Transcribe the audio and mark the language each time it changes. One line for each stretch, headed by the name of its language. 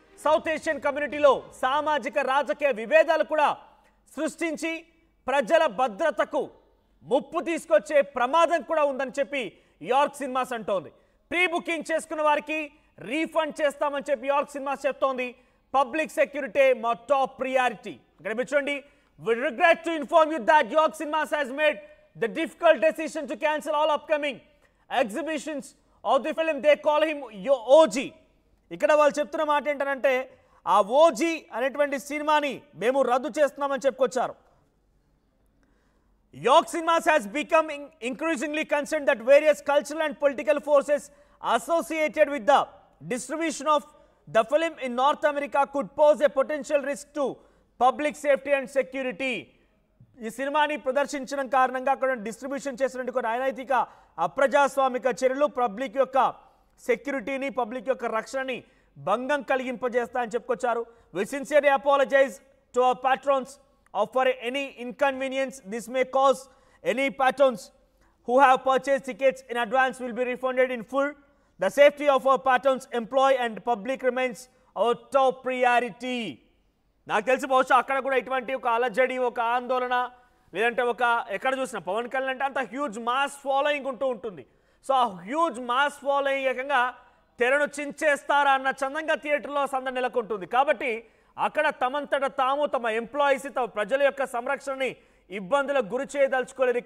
Telugu: South Asian కమ్యూనిటీలో సామాజిక రాజకీయ విభేదాలు కూడా సృష్టించి ప్రజల భద్రతకు ముప్పు తీసుకొచ్చే ప్రమాదం కూడా ఉందని చెప్పి యార్క్ సినిమాస్ అంటోంది. ప్రీ బుకింగ్ చేసుకున్న వారికి రీఫండ్ చేస్తామని చెప్పి యార్క్ సినిమాస్ చెప్తోంది.
English: Public security మా top priority.
Telugu: ఇక్కడ చూడండి,
English: we regret to inform you that York Cinemas has made the difficult decision to cancel all upcoming exhibitions of the film. They call him OG.
Telugu: ఇక్కడ వాళ్ళు చెప్తున్న మాట ఏంటంటే, ఆ ఓజీ అనేటువంటి సినిమాని మేము రద్దు చేస్తున్నామని చెప్పుకొచ్చారు.
English: York Cinemas has become increasingly concerned that various cultural and political forces associated with the distribution of the film in North America could pose a potential risk to public safety and security.
Telugu: ఈ సినిమాని ప్రదర్శించడం కారణంగా అక్కడ distribution చేసినటువంటి కొన్ని అనైతిక అప్రజాస్వామిక చర్యలు public యొక్క సెక్యూరిటీని, పబ్లిక్ యొక్క రక్షణని భంగం కలిగింపజేస్తాయని చెప్పుకొచ్చారు.
English: We sincerely apologize to our patrons for any inconvenience this may cause. Any patrons who have purchased tickets in advance will be refunded in full. The safety of our patrons, employee and public remains our top priority.
Telugu: నాకు తెలిసి బహుశా అక్కడ కూడా ఇటువంటి ఒక అలజడి, ఒక ఆందోళన, లేదంటే ఒక ఎక్కడ చూసినా పవన్ కళ్యాణ్ అంటే అంత హ్యూజ్ మాస్ ఫాలోయింగ్ ఉంటూ ఉంటుంది. సో ఆ హ్యూజ్ మాస్ ఫాలోయింగ్ ఏకంగా తెరను చించేస్తారా అన్న చందంగా థియేటర్లో సందడి నెలకొంటుంది. కాబట్టి అక్కడ తమంతట తాము తమ ఎంప్లాయీస్, తమ ప్రజల యొక్క సంరక్షణని ఇబ్బందులకు గురి చేయదలుచుకోలేదు.